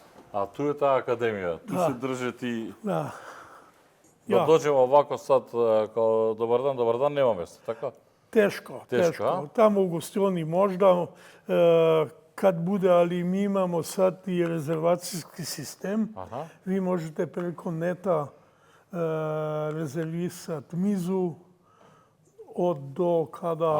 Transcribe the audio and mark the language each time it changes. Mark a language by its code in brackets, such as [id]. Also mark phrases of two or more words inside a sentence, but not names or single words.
[mk] А ту е таа академија, ту Да. се држат и... Да. Да Ја. [bs] доđemo ovako sad, kao dobar dan, nema mesta, tako? Teško, Teško, teško. a? Tamo u gostioni možda, kad bude, ali mi imamo sad i rezervacijski sistem. Aha. Vi možete preko neta rezervisati mizu od do kada,